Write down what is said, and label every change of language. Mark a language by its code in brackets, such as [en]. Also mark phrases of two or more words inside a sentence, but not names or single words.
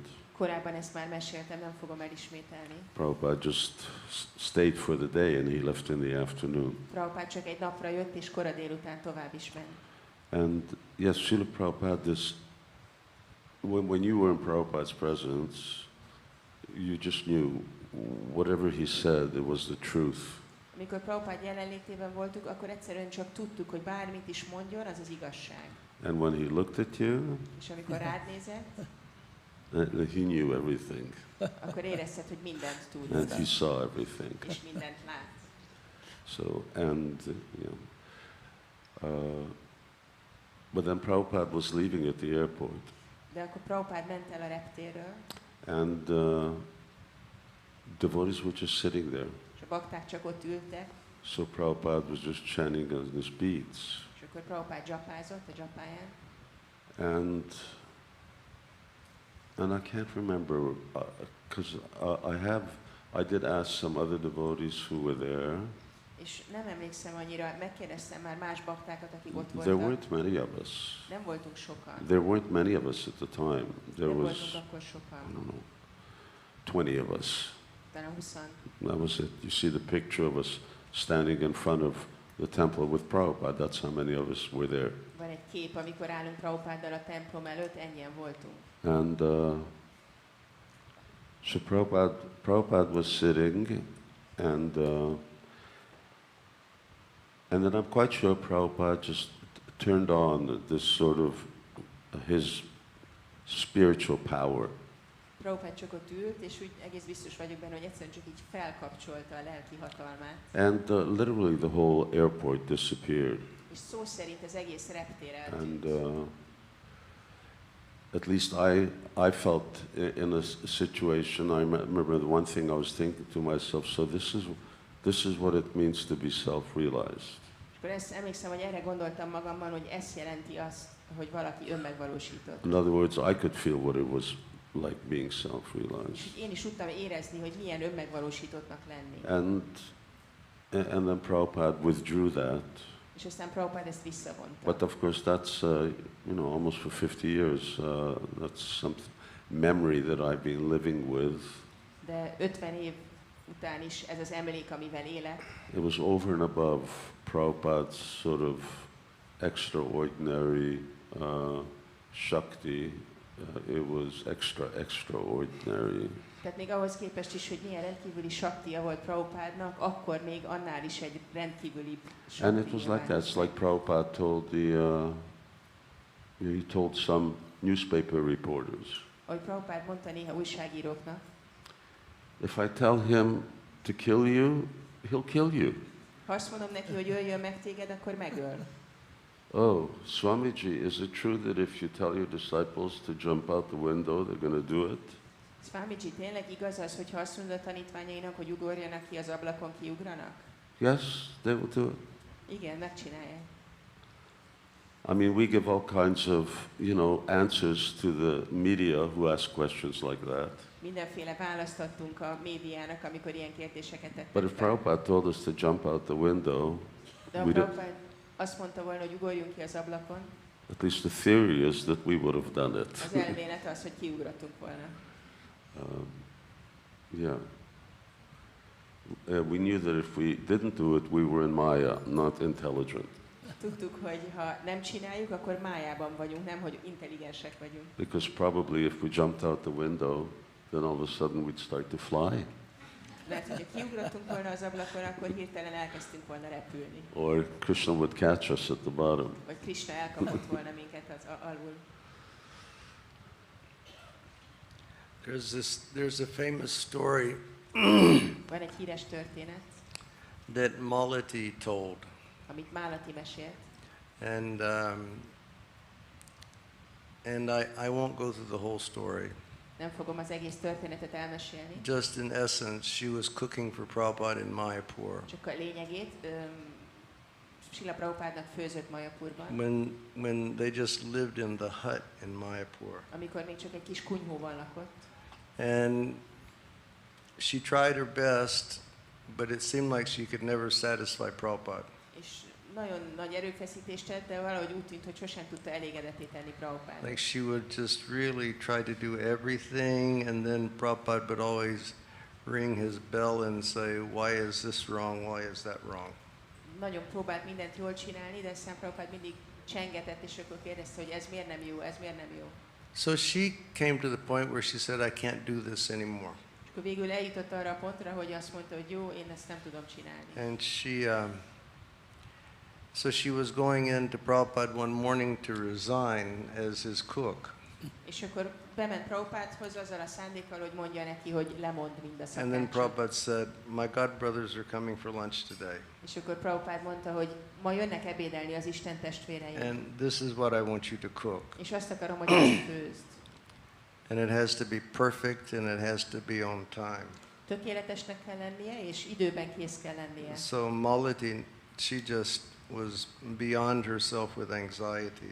[hu] Korábban ezt már meséltem, nem fogom elismételni. [en] Prabhupada just stayed for the day and he left in the afternoon. [hu] Prabhupád csak egy napra jött, és kora délután tovább is ment. [en] And yes, Srila Prabhupada, when you were in Prabhupada's presence, you just knew whatever he said, it was the truth. [hu] Amikor Prabhupád jelenlétében voltunk, akkor egyszerűen csak tudtuk, hogy bármit is mondjon, az az igazság. [en] And when he looked at you, [hu] És amikor rád nézett, [en] he knew everything. [hu] akkor érezted, hogy mindent tud. [en] And he saw everything. [hu] És mindent lát. [en] So, and, but then Prabhupada was leaving at the airport. [hu] De akkor Prabhupád ment el a reptérről, [en] And devotees were just sitting there. [hu] és a bakták csak ott ültek, [en] So Prabhupada was just chanting on his beats. [hu] és akkor Prabhupád dzsapázott a dzsapáján. [en] And I can't remember, because I did ask some other devotees who were there. [hu] És nem emlékszem annyira, megkérdeztem már más baktákat, akik ott [en] There [hu] voltak. [en] weren't many of us. [hu] Nem voltunk sokan. [en] There weren't many of us at the time. There [hu] Nem [en] was, [hu] voltunk akkor [en] I [hu] sokan. [en] don't know, 20 of us. [hu] Talán 20. [en] That was it. You see the picture of us standing in front of the temple with Prabhupada. That's how many of us were there. [hu] Van egy kép, amikor állunk Prabhupáddal a templom előtt, ennyien voltunk. [en] And so Prabhupada was sitting, and then I'm quite sure Prabhupada just turned on this sort of his spiritual power. [hu] Prabhupád csak ott ült, és úgy egész biztos vagyok benne, hogy egyszerűen csak így felkapcsolta a lelki hatalmát. [en] And literally the whole airport disappeared. [hu] És szó szerint az egész reptér [en] And [hu] eltűnt. [en] at least I felt in a situation, I remember the one thing I was thinking to myself, so this is what it means to be self-realized. [hu] És akkor ezt emlékszem, hogy erre gondoltam magamban, hogy ez jelenti azt, hogy valaki önmegvalósított. [en] In other words, I could feel what it was like being [hu] És [en] self-realized. [hu] én is tudtam érezni, hogy milyen önmegvalósítottnak lenni. [en] And then Prabhupada withdrew that. [hu] És aztán Prabhupád ezt visszavonta. [en] But of course that's, almost for 50 years, that's some memory that I've been living with. [hu] De 50 év után is ez az emlék, amivel élek, [en] It was over and above Prabhupada's sort of extraordinary Shakti it was extraordinary. [hu] Tehát még ahhoz képest is, hogy milyen rendkívüli saktia volt Prabhupádnak, akkor még annál is egy rendkívüli [en] And it was like that. It's like Prabhupada told he told some newspaper reporters, [hu] ahogy Prabhupád mondta néha újságíróknak, [en] if I tell him to kill you, he'll kill you. [hu] ha azt mondom neki, hogy öljön meg téged, akkor megöl. [en] Oh, Swamiji, is it true that if you tell your disciples to jump out the window, they're going to do it? [hu] Swamiji, tényleg igaz az, hogyha azt mondod a tanítványainak, hogy ugorjanak ki az ablakon, kiugranak? [en] Yes, they will do it. [hu] Igen, megcsinálják. [en] I mean, we give all kinds of, answers to the media who ask questions like that. [hu] Mindenféle választ adtunk a médiának, amikor ilyen kérdéseket tettek [en] But if [hu] fel. [en] Prabhupada told us to jump out the window, [hu] De a [en] we don't, [hu] Prabhupád azt mondta volna, hogy ugorjunk ki az ablakon, [en] at least the theory is that we would have done it. [hu] az elmélet az, hogy kiugrottunk volna. [en] Yeah. We knew that if we didn't do it, we were in Maya, not intelligent. [hu] Tudtuk, hogy ha nem csináljuk, akkor májában vagyunk, nem, hogy intelligensek vagyunk. [en] Because probably if we jumped out the window, then all of a sudden we'd start to fly. [hu] Lehet, hogy ha kiugrottunk volna az ablakon, akkor hirtelen elkezdtünk volna repülni. [en] Or Krishna would catch us at the bottom. [hu] Vagy Krishna elkapott volna minket az alul. [en] There's a famous story [hu] Van egy híres történet, [en] that Malati told. [hu] amit Málati mesélt. [en] And I won't go through the whole story. [hu] Nem fogom az egész történetet elmesélni. [en] Just in essence, she was cooking for Prabhupada in Mayapur. [hu] Csak a lényegét, Srila Prabhupádnak főzött Mayapurban, [en] When they just lived in the hut in Mayapur. [hu] amikor még csak egy kis kunyhóban lakott. [en] And she tried her best, but it seemed like she could never satisfy Prabhupada. [hu] És nagyon nagy erőfeszítést tett, de valahogy úgy tűnt, hogy sosem tudta elégedetté tenni Prabhupádot. [en] Like she would just really try to do everything, and then Prabhupada would always ring his bell and say, why is this wrong, why is that wrong? [hu] Nagyon próbált mindent jól csinálni, de aztán Prabhupád mindig csengetett, és akkor kérdezte, hogy ez miért nem jó, ez miért nem jó. [en] So she came to the point where she said, I can't do this anymore. [hu] És akkor végül eljutott arra a pontra, hogy azt mondta, hogy jó, én ezt nem tudom csinálni. [en] And so she was going in to Prabhupada one morning to resign as his cook. [hu] És akkor bement Prabhupádhoz azzal a szándékkal, hogy mondja neki, hogy lemond mind a [en] And then [hu] szakácsot. [en] Prabhupada said, my god brothers are coming for lunch today. [hu] És akkor Prabhupád mondta, hogy ma jönnek ebédelni az Isten testvéreim. [en] And this is what I want you to cook. [hu] És azt akarom, hogy ezt főzd. [en] And it has to be perfect and it has to be on time. [hu] Tökéletesnek kell lennie, és időben kész kell lennie. [en] So Malati, she just was beyond herself with anxiety.